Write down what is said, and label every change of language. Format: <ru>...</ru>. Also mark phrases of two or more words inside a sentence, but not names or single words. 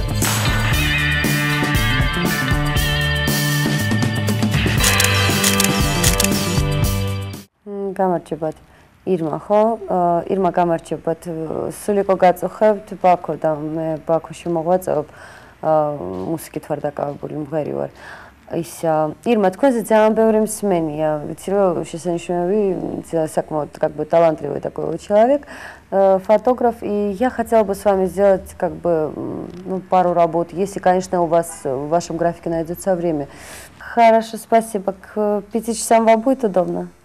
<ka>გამარჯობათ ირმა ხო? ირმა გამარჯობათ სულიკო გაწუხებთ ბაქო და მე ბაქოში მოღვაწეობ მუსიკით ვარ დაკავებული მღერი ვარ ის ირმა თქვენზე ძალიან ბევრი მსმენია ვიცი რომ შესანიშნავი საკმაოდ</ka> <ru>как бы талантливый такой человек фотограф и я хотела бы с вами сделать как бы пару работ если конечно у вас в вашем графике найдется время хорошо спасибо к 5 часам вам будет удобно</ru>